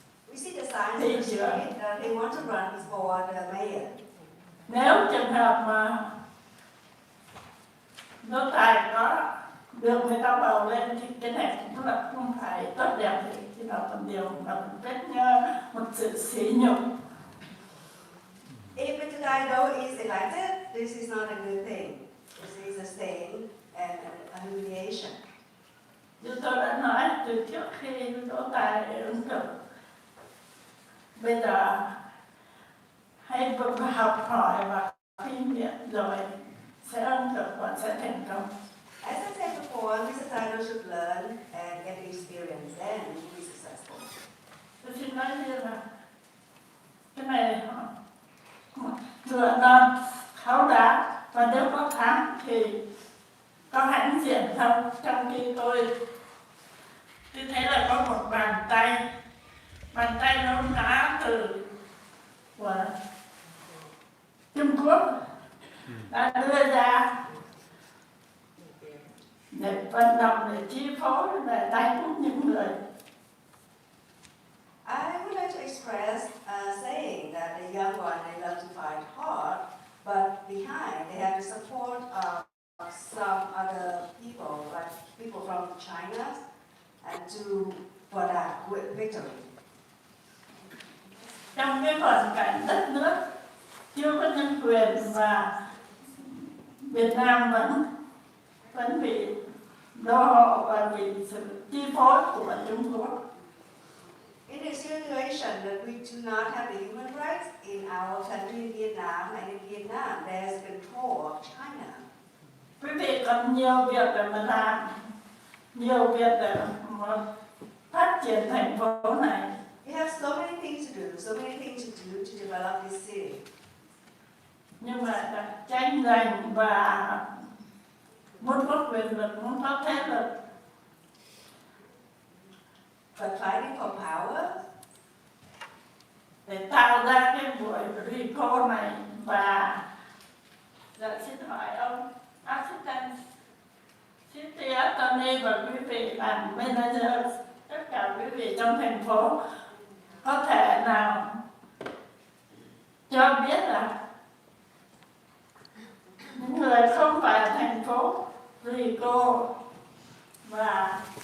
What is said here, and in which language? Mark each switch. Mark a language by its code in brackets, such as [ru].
[en] We see the signs in the street that they want to run for the mayor. [vi] Nếu trường hợp mà đỗ tài có được người ta bầu lên thì cái này cũng là không phải tốt đẹp gì. là một điều rất một sự sỉ nhục. [en] If Mr. Dido is elected, this is not a good thing. This is a stain and a humiliation. [vi] Như tôi đã nói từ trước khi đỗ tài ứng cử, bây giờ hãy học hỏi và kinh nghiệm rồi sẽ ứng cử và sẽ thành công. [en] As I said before, Mr. Dido should learn and get experience, then he will be successful. [vi] Tôi xin nói như là cái này lựa non tháo đá, và nếu có thắng thì có hãnh diện không, trong khi tôi thấy là có một bàn tay nó đá từ của Trung Quốc đã đưa ra để vận động, để chi phối, để đánh những người. [en] I would like to express saying that the young one, they love to fight hard, but behind they have the support of some other people, like people from China, and for that victory. [vi] Trong cái hoàn cảnh đất nước chưa có nhân quyền và Việt Nam vẫn bị đô hộ và bị sự chi phối của Trung Quốc. [en] In a situation that we do not have the human rights in our country, in Vietnam, and in Vietnam, there's control of China. [vi] Quý vị còn nhiều việc để mà làm, nhiều việc để mà phát triển thành phố này. [en] We have so many things to do, so many things to do to develop this city. [vi] Nhưng mà tranh giành và muốn có quyền lực, muốn có thế lực. [en] But fighting for power, [vi] để tạo ra cái buổi recall này, và xin hỏi ông assistant city attorney và quý vị làm manager, tất cả quý vị trong thành phố có thể nào cho biết là những người không phải thành phố recall và